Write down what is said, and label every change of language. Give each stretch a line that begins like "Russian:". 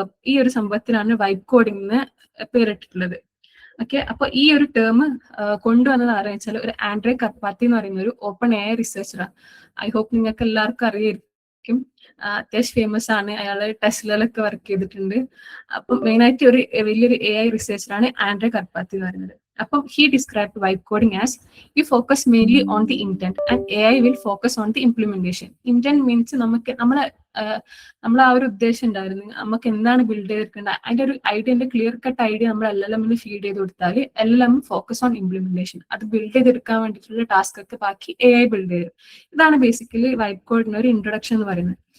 Malayalam: ഈ ഒരു സംഭവത്തിനാണ് vibe coding എന്ന് പേരിട്ടിട്ടുള്ളത്. ഓക്കെ, അപ്പൊ ഈ ഒരു ടേം കൊണ്ടുവന്നത് ആരെന്ന് വെച്ചാൽ ഒരു ആൻഡ്രേ കർപാത്തി എന്ന് പറയുന്ന ഒരു ഓപ്പൺ AI റിസർച്ചറാണ്. ഐ ഹോപ്പ് നിങ്ങൾക്ക് എല്ലാവർക്കും അറിയായിരിക്കും. അത്യാവശ്യം ഫേമസ് ആണ്. അയാൾ ടെസ്ലയിലൊക്കെ വർക്ക് ചെയ്തിട്ടുണ്ട്. അപ്പൊ മെയിനായിട്ട് ഒരു വലിയൊരു AI റിസർച്ചറാണ് ആൻഡ്രേ കർപാത്തി എന്ന് പറയുന്നത്.
English: അപ്പം he described vibe coding as you focus mainly on the intent and AI will focus on the implementation. Intent means
Malayalam: നമ്മൾ ആ ഒരു ഉദ്ദേശം ഉണ്ടായിരുന്നു, നമുക്ക് എന്താണ് ബിൽഡ് ചെയ്തിരിക്കേണ്ടത്, അതിന്റെ ഒരു ഐഡിയന്റെ ക്ലിയർ കട്ട് ഐഡിയ നമ്മൾ LLM-ന് ഫീഡ് ചെയ്ത് കൊടുത്താൽ LLM ഫോക്കസ് ഓൺ ഇംപ്ലിമെന്റേഷൻ. അത് ബിൽഡ് ചെയ്തെടുക്കാൻ വേണ്ടിയിട്ടുള്ള ടാസ്ക് ഒക്കെ ബാക്കി AI ബിൽഡ് ചെയ്യും. ഇതാണ് ബേസിക്കലി വൈബ് കോഡിന് ഒരു ഇൻട്രൊഡക്ഷൻ എന്ന് പറയുന്നത്.